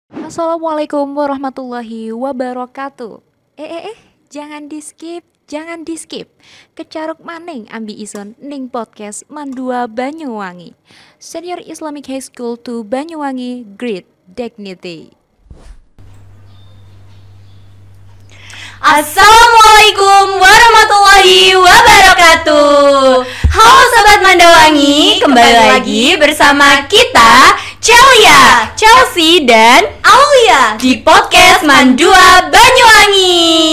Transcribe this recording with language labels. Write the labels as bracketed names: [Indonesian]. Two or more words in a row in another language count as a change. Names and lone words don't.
[Arabic] السلام عليكم ورحمة الله وبركاته. [Indonesian] Jangan di skip. [Javanese] Kecaruk maning ambi ison ning podcast Mandua Banyuwangi. [English] Senior Islamic High School to Banyuwangi, Great Dignity. [Arabic] السلام عليكم ورحمة الله وبركاته. [Indonesian] Halo Sobat Mandawangi, kembali lagi bersama kita Celia, Chelsea, dan Aulia di podcast Mandua Banyuwangi.